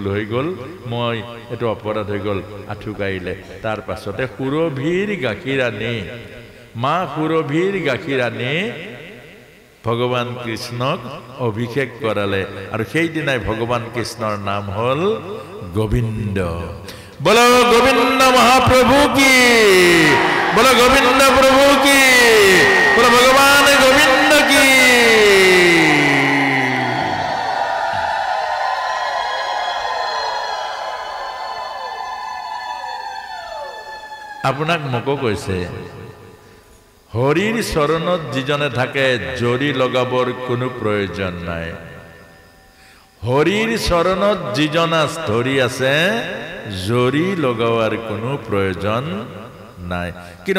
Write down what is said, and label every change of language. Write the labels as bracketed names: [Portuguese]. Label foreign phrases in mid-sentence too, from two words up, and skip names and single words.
[Assamese] হৈ গ'ল মই এটো অপৰাধ হৈ গ'ল আঁঠু কাঢ়িলে তাৰ পাছতে সুৰভিৰ গাখীৰ আনি মা সুৰভিৰ গাখীৰ আনি ভগৱান কৃষ্ণক অভিষেক কৰালে আৰু সেইদিনাই ভগৱান কৃষ্ণৰ নাম হ'ল গোবিন্দ [Hindi] बोलो गोविंद महाप्रभु की बोलो गोविंद प्रभु की बोलो भगवान गोविंद की [Assamese] আপোনাক মকো কৈছে হৰিৰ চৰণত যিজনে থাকে জৰি লগাবৰ কোনো প্ৰয়োজন নাই হৰিৰ চৰণত যিজনা ধৰি আছে জৰি লগাৱাৰ কোনো প্ৰয়োজন নাই কিন্তু